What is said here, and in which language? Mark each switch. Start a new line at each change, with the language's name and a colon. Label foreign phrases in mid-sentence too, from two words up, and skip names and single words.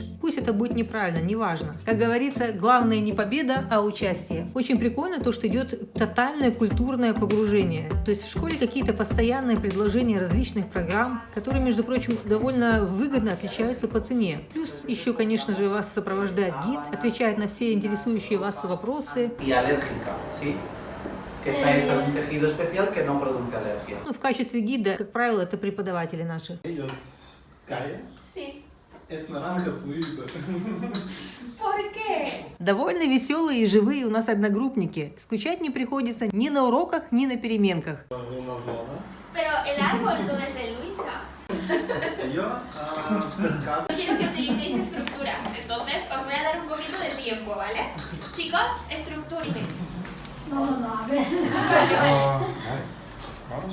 Russian: Пусть это будет неправильно, неважно. Как говорится, главное не победа, а участие. Очень прикольно то, что идет тотальное культурное погружение. То есть в школе какие-то постоянные предложения различных программ, которые, между прочим, довольно выгодно отличаются по цене. Плюс еще, конечно же, вас сопровождает гид, отвечает на все интересующие вас вопросы.
Spanish: Y alérgica, ¿sí? Que está hecha de un tejido especial que no produce alergias.
Russian: В качестве гида, как правило, это преподаватели наши.
Spanish: Ellos, ¿Calle? Sí. Es naranja suiza. ¿Por qué?
Russian: Довольно веселые и живые у нас одногруппники. Скучать не приходится ни на уроках, ни на переменках.
Spanish: Pero el árbol no es de Luisa. Yo, pescado. Quiero que utilicéis estructuras, entonces os voy a dar un poquito de tiempo, ¿vale? Chicos, estructuren. No, a ver. Vale. Vamos.